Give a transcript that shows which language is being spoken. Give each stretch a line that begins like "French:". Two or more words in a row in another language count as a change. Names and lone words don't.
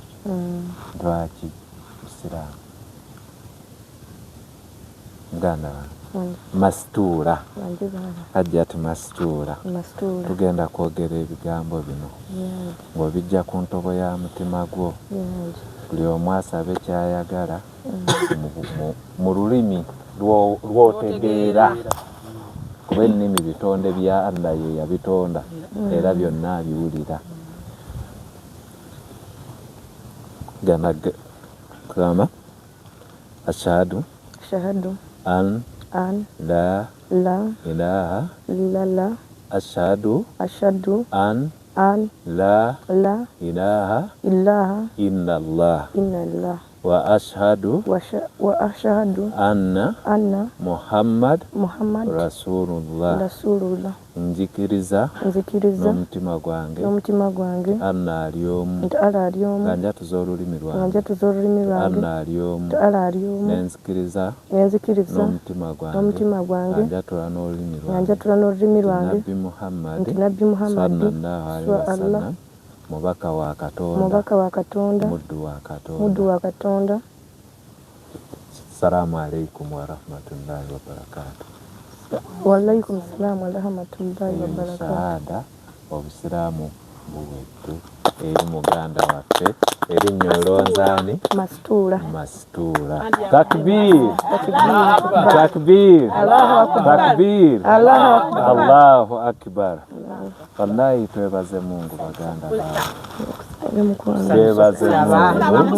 Ganda: Lwaki Busiraamu muganda Mastuura Hajjat Mastuura tugenda kwogera ebigambo bino ng'obijja ku ntobo ya mutima gwo buli omu asabe kyayagala mu lulimi lw'otegeera kuba ennimi bitonde bya Allah ye yabitonda era byonna abiwulira. Gana kugamba
Arabic: أشهد أن لا إله illallah أشهد أن لا إله illallah إلا الله. وأشهد أن محمدا رسول الله
Ganda: nzikiriza n'omutima gwange
Arabic: anna
Ganda: ali omu nga njatuza olulimi lwange anna ali omu nenzikiriza n'omutima gwange njatula n'olulimi lwange nti Nabbi Muhammad
Arabic: صلى الله عليه وسلم
Ganda: mubaka wa Katonda muddu wa Katonda.
Arabic: السلام عليكم ورحمة الله وبركاته. وعليكم السلام ورحمة الله وبركاته.
Ganda: Shahada obusiramu buwetu eri muganda waffe erinnya olonzaani Mastura.
Arabic: تكبير الله أكبر.
Ganda: Wallahi twebaze Mungu baganda twebaze Mungu.